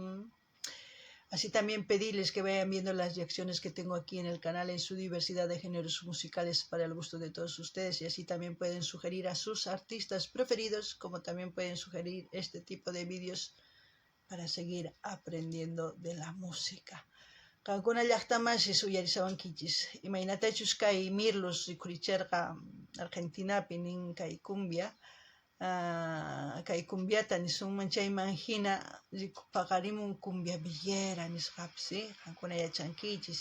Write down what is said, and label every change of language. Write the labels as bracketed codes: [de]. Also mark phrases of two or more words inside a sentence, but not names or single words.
[es] Así también pedirles que vayan viendo las reacciones que tengo aquí en el canal en su diversidad de géneros musicales para el gusto de todos ustedes, y así también pueden sugerir a sus artistas preferidos, como también pueden sugerir este tipo de vídeos para seguir aprendiendo de la música. [qu] Kankuna llaqtamas uyarisawan kichis. Imaynatachus kay Mirlos rikuricharqa Argentinapi nin kay cumbia. Kay cumbiata nisunman chayman hina paqarimun cumbia villera nisqapis, qankuna yachankichis.